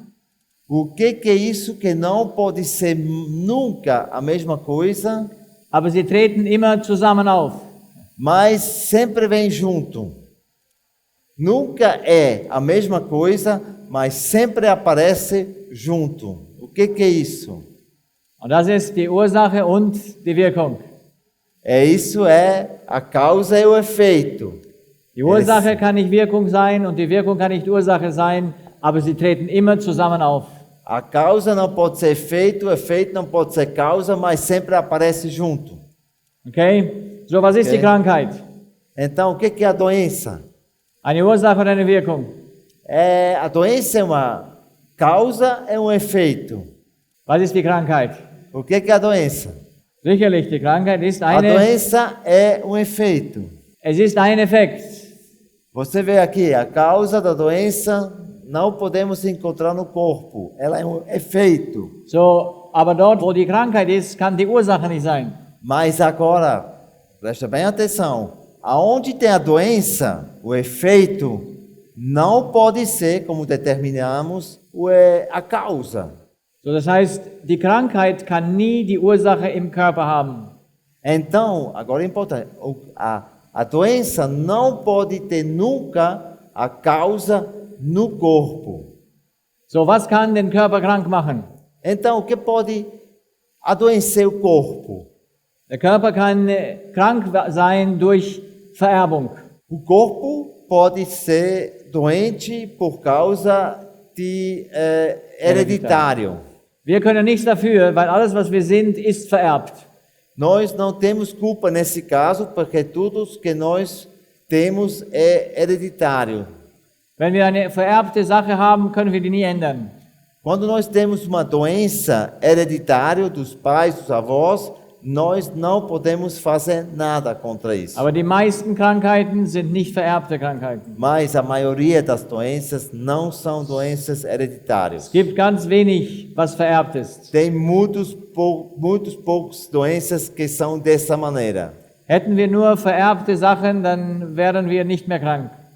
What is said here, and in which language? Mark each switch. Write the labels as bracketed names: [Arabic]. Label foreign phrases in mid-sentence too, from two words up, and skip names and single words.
[Portuguese] O que é isso que não pode ser nunca a mesma coisa, [German] aber sie treten immer zusammen auf? [Portuguese] Mas sempre vem junto. Nunca é a mesma coisa, mas sempre aparece junto. O que é isso? [German] Und das ist die Ursache und die Wirkung. [Portuguese] Isso é a causa e o efeito. [German] Die Ursache kann nicht Wirkung sein und die Wirkung kann nicht Ursache sein, aber sie treten immer zusammen auf. [Portuguese] A causa não pode ser efeito, o efeito não pode ser causa, mas sempre aparece junto. Okay? [German] So, was ist die Krankheit? [Portuguese] Então, o que é a doença? [German] Eine Ursache oder eine Wirkung? [Portuguese] A doença é uma causa e um efeito. [German] Was ist die Krankheit? [Portuguese] O que é a doença? [German] Sicherlich, die Krankheit ist [Portuguese] A doença é um efeito. [German] Es ist ein Effekt. [Portuguese] Você vê aqui, a causa da doença não podemos encontrar no corpo. Ela é um efeito. [German] So, aber dort, wo die Krankheit ist, kann die Ursache nicht sein. [Portuguese] Mas agora, presta bem atenção. Aonde tem a doença, o efeito não pode ser, como determinamos, a causa. [German] So, das heißt, die Krankheit kann nie die Ursache im Körper haben. [Portuguese] Então, agora é importante, a doença não pode ter nunca a causa no corpo. [German] So, was kann den Körper krank machen? [Portuguese] Então, o que pode adoecer o corpo? [German] Der Körper kann krank sein durch Vererbung. [Portuguese] O corpo pode ser doente por causa de hereditário. [German] Wir können nichts dafür, weil alles, was wir sind, ist vererbt. [Portuguese] Nós não temos culpa nesse caso, porque tudo que nós temos é hereditário. [German] Wenn wir eine vererbte Sache haben, können wir die nie ändern. [Portuguese] Quando nós temos uma doença hereditária dos pais, dos avós, nós não podemos fazer nada contra isso. [German] Aber die meisten Krankheiten sind nicht vererbte Krankheiten. [Portuguese] Mas a maioria das doenças não são doenças hereditárias. [German] Es gibt ganz wenig, was vererbt ist. [Portuguese] Tem muitos poucos doenças que são dessa maneira. [German] Hätten wir nur vererbte Sachen, dann wären wir nicht mehr krank.